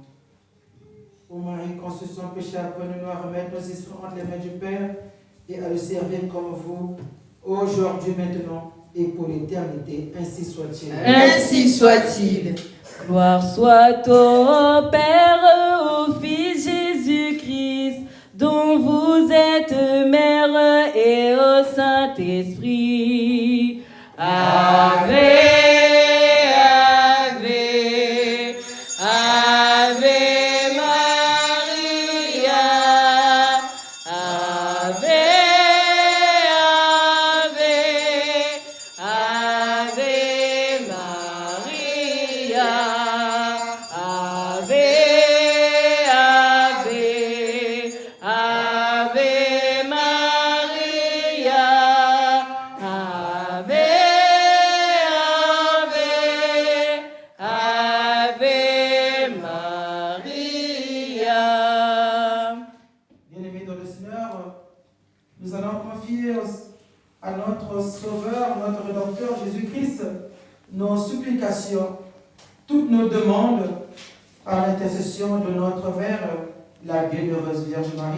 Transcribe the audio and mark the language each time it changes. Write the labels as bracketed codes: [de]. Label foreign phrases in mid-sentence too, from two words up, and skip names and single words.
[fr] Ô Marie, conçue sans péché, apprenez-nous à remettre nos esprits entre les mains du Père et à le servir comme vous, aujourd'hui, maintenant et pour l'éternité. Ainsi soit-il. Ainsi soit-il. Gloire soit au Père, au Fils Jésus-Christ, dont vous êtes mère, et au Saint-Esprit. [la] Ave, Ave, Ave Maria. Ave, Ave, Ave Maria. Ave, Ave, Ave Maria. Ave, Ave, Ave Maria. [fr] Bien-aimés dans le Seigneur, nous allons confier à notre Sauveur, notre Rédempteur Jésus-Christ, nos supplications, toutes nos demandes, par l'intercession de notre Mère, la bienheureuse Vierge Marie.